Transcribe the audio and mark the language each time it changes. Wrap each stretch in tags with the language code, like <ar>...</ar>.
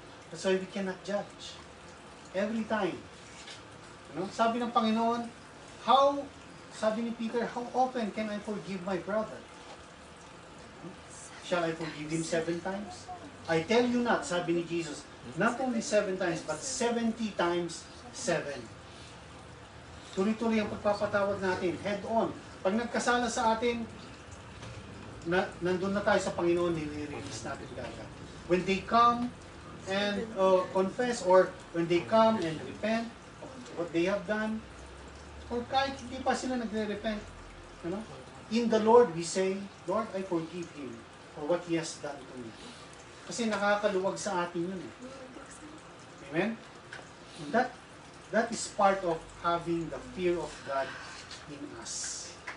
<en>That's why we cannot judge. Every time.</en> <tl>Sabi ng Panginoon, sabi ni Peter,</tl> <en>how often can I forgive my brother? Shall I forgive him 7 times? I tell you not,</en> <tl>sabi ni Jesus,</tl> <en>not only 7 times, but 70 times 7.</en> <tl>Tuloy-tuloy ang pagpapatawad natin,</tl> <en>head on.</en> <tl>Pag nagkasala sa atin, nandun na tayo sa Panginoon, nire-release natin agad.</tl> <en>When they come and confess, or when they come and repent of what they have done, or</en> <tl>kahit hindi pa sila nagre-repent,</tl> <en>in the Lord we say, Lord, I forgive him for what he has done to me.</en> <tl>Kasi nakakaluwag sa atin yun.</tl> <en>Amen? And that is part of having the fear of God in us.</en>